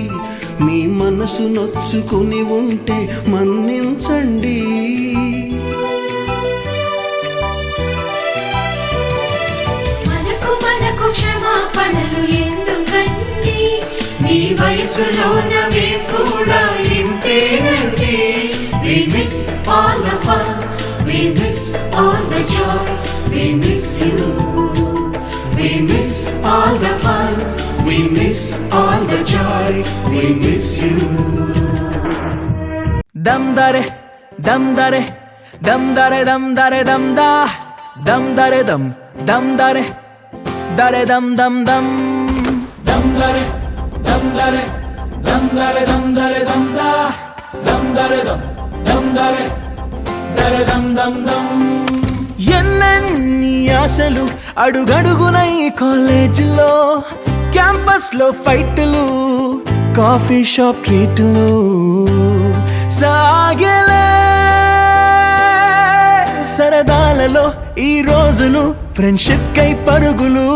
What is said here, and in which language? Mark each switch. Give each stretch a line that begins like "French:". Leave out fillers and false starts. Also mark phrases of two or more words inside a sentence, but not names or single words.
Telugu: మీ మనసు నొచ్చుకుని ఉంటే మన్నించండి. మనకు క్షమాపణలు ఎందుకండి, మీ వయసులోన మేము కూడా ఇంతేనండి.
English: We miss all the fun, we miss all the joy, we miss you. We miss all the fun, we miss all the joy, we miss you. Dam dare, dam dare, dam dare, dam dare, dam da, dam dare, dam dare, dare dam dam dam, dam dare, dam dare, dam dare, dam dare, dam da, dam dare, dam dare, dare dam dam dam.
Telugu: ఎన్నెన్ని ఆశలు అడుగడుగున ఈ కాలేజీలో, క్యాంపస్ లో ఫైట్లు,
English: coffee shop
Telugu: ట్రీట్లు, సాగేలే సరదాలలో ఈ రోజులు, ఫ్రెండ్షిప్ కై పరుగులు.